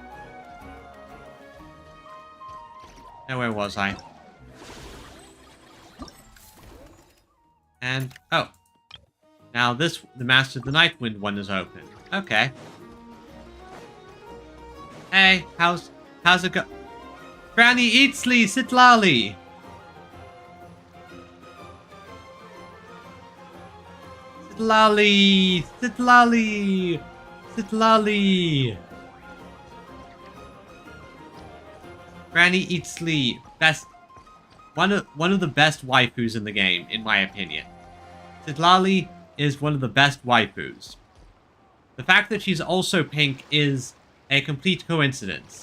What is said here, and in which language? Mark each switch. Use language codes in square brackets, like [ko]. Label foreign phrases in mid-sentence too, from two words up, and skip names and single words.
[en] Now where was I? And oh. Now the Master of the Nightwind one is open. Okay. Hey, how's it go? Granny Eatsley, Sitlali! Sitlali! Sitlali! Sitlali! Granny Eatsley, best one of the best waifus in the game, in my opinion. Citlali is one of the best waifus. The fact that she's also pink is a complete coincidence.